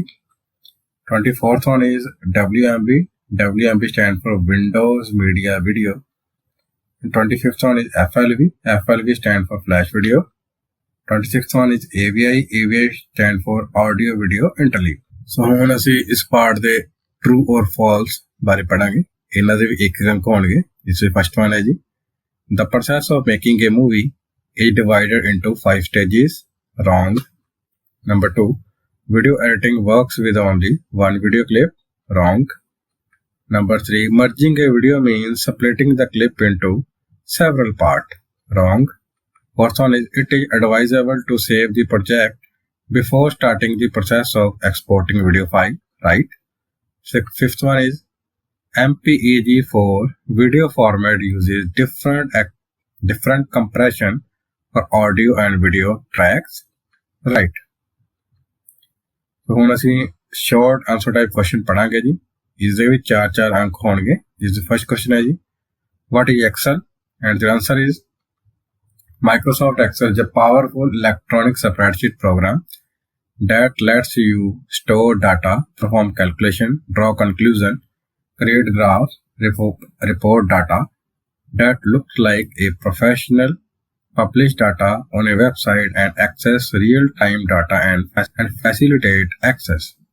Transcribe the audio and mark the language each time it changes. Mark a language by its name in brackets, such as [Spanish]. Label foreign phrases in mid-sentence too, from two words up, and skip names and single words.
[English] 24th one is WMV. WMV stands for Windows Media Video. And 25th one is FLV. FLV stands for Flash Video. 26th one is AVI. AVI stands for Audio Video Interleave. [Punjabi] So ਹੁਣ ਅਸੀਂ ਇਸ ਪਾਰਟ ਦੇ [English] true or false [Punjabi] ਬਾਰੇ ਪੜਾਂਗੇ। ਇਹਨਾਂ ਦੇ ਵੀ ਇੱਕ ਅੰਕ ਹੋਣਗੇ। ਜਿਸ ਵਿੱਚ [English] first one [Punjabi] ਹੈ ਜੀ, [English] The process of making a movie is divided into 5 stages. Wrong. Number 2, video editing works with only one video clip. Wrong. Number 3, merging a video means splitting the clip into several parts. Wrong. Fourth one is, it is advisable to save the project before starting the process of exporting video file. Right. Fifth one is, MPEG-4 video format uses different compression for audio and video tracks. Right. So [Punjabi] ਹੁਣ ਅਸੀਂ [English] short answer type question [Punjabi] ਪੜਾਂਗੇ ਜੀ। ਇਸ ਦੇ ਵਿੱਚ 4 ਅੰਕ ਹੋਣਗੇ। ਜਿਸ ਦਾ [English] first question [Punjabi] ਹੈ ਜੀ, [English] what is Excel? And the answer is, Microsoft Excel is a powerful electronic spreadsheet program that lets you store data, perform calculation, draw conclusion, create graphs, report data that looks like a professional, publish data on a website, and access real-time data and facilitate access.